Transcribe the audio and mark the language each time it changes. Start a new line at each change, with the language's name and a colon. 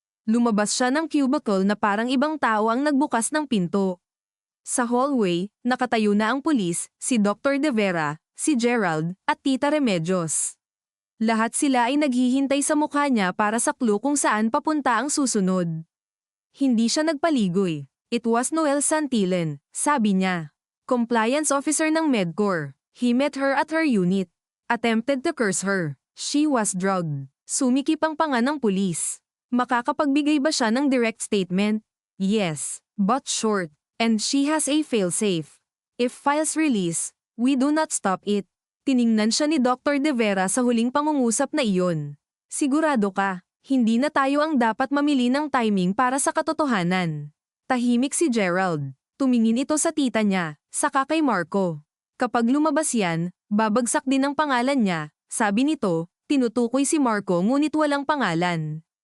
Filipino: Lumabas siya ng cubicle na parang ibang tao ang nagbukas ng pinto. Sa hallway, nakatayo na ang pulis, si Dr. De Vera, si Gerald, at Tita Remedios. Lahat sila ay naghihintay sa mukha niya para sa clue kung saan papunta ang susunod. Hindi siya nagpaligoy.
English: It was Noel Santillan,
Filipino: sabi niya.
English: Compliance officer ng Medcorp. He met her at her unit. Attempted to curse her. She was drugged.
Filipino: Sumikip ang panga ng pulis. Makakapagbigay ba siya ng direct statement?
English: Yes, but short. And she has a failsafe. If files release, we do not stop it.
Filipino: Tiningnan siya ni Dr. De Vera sa huling pangungusap na iyon. Sigurado ka, hindi na tayo ang dapat mamili ng timing para sa katotohanan. Tahimik si Gerald. Tumingin ito sa tita niya, saka kay Marco. Kapag lumabas yan, babagsak din ang pangalan niya, sabi nito, tinutukoy si Marco ngunit walang pangalan.